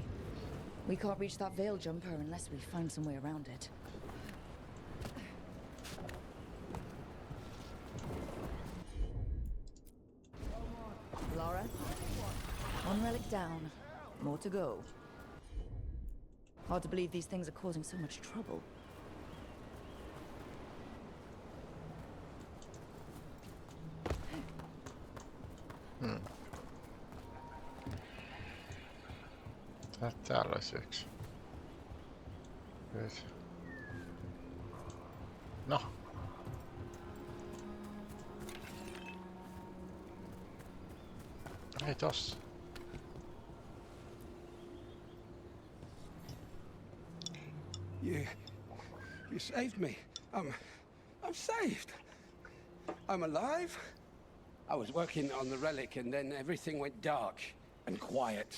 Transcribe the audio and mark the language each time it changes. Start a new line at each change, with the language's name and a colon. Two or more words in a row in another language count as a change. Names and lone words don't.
English: We can't reach that Veil Jumper unless we find some way around it. Laura, one relic down. More to go. Hard to believe these things are causing so much trouble.
Finnish: Täällä olisi yksi. Nyt. No. Ei tossa.
English: You saved me. I'm saved. I'm alive. I was working on the relic and then everything went dark and quiet.